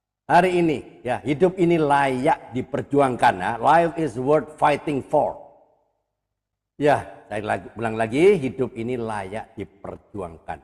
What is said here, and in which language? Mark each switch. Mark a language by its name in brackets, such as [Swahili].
[Indonesian] Hari ini, ya, hidup ini layak diperjuangkan. Ya. [English] Life is worth fighting for. [Indonesian] Ya, saya ulang lagi, hidup ini layak diperjuangkan.